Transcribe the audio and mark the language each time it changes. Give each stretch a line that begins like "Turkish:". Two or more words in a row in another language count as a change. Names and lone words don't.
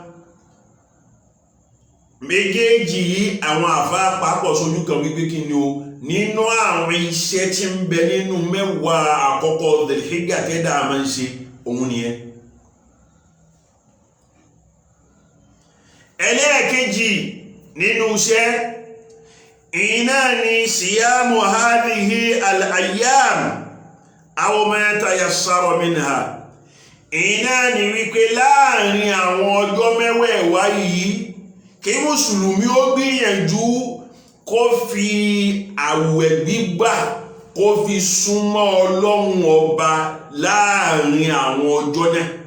Yoruba: Méjèèjì yìí àwọn àfáà papọ̀ sójú kan wípé kí ni o, nínú àwọn iṣẹ́ tí ń bẹ nínú mẹ́wàá àkọ́kọ́ Dhul-Hijja tẹ́dà máa ń ṣe òun nìyẹn. Ẹlẹ́ẹ̀kejì nínú iṣẹ́ iná ni
Arabic: صيام هذه الأيام أو ما تيسر منها.
Yoruba: Iná ni wípé láàrin àwọn ọjọ́ mẹ́wàá yìí kí mùsùlùmí ó gbìyànjú kó fi àwẹ̀ gbígbà kó fi súnmọ́ Ọlọ́run ọba láàrin àwọn ọjọ́ náà.